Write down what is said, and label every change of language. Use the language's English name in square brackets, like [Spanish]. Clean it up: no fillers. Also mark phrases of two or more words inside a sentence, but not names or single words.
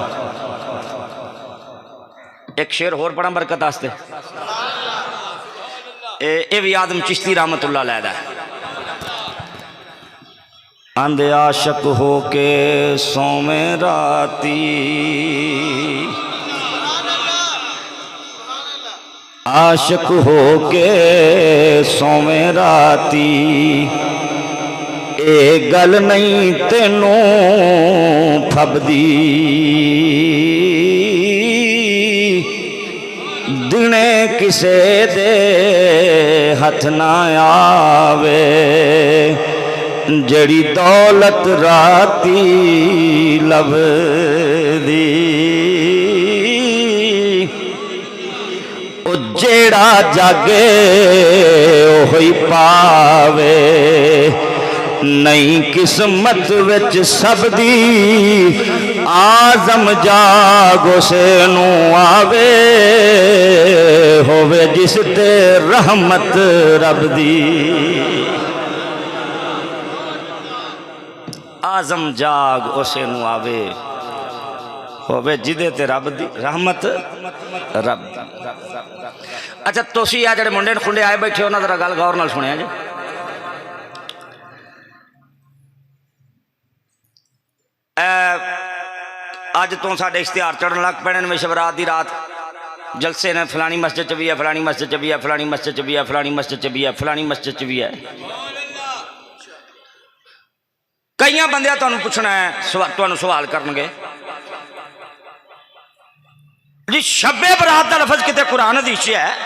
[Punjabi] ایک شعر اور پڑھا برکت واسطے اے بھی آدم چشتی [Arabic] رحمت اللہ علیہ [Punjabi] دا اندھے عاشق ہو کے سومیں راتی عاشق ہو کے سومیں راتی اے گل نہیں تینوں پھبدی دنے کسے دے ہتھ نہ آوے جڑی دولت راتی لبدی او جیڑا جاگے اوہی پاوے نئی قسمت وچ سب دی آزم جاگ اسے نو آوے ہووے جس تے رحمت رب دی آزم جاگ اسے نو آوے ہووے جدے تے رب دی رحمت رب دی۔ اچھا تسی آ جڑے منڈے کھنڈے آئے بیٹھے ہونا ذرا گل غور نال سنیا جی۔ اج تو ساڈے اشتہار چڑھن لگ پینے میں شبرات دی رات جلسے نے فلانی مسجد چ بھی ہے، فلانی مسجد چ بھی ہے، فلانی مسجد چ بھی ہے، فلانی مسجد چ بھی ہے، فلانی مسجد چ بھی ہے۔ کئی بندے تمہیں پوچھنا ہے، تمہیں سوال کرن گے جی شب برات کا لفظ کتے قرآن حدیث ہے؟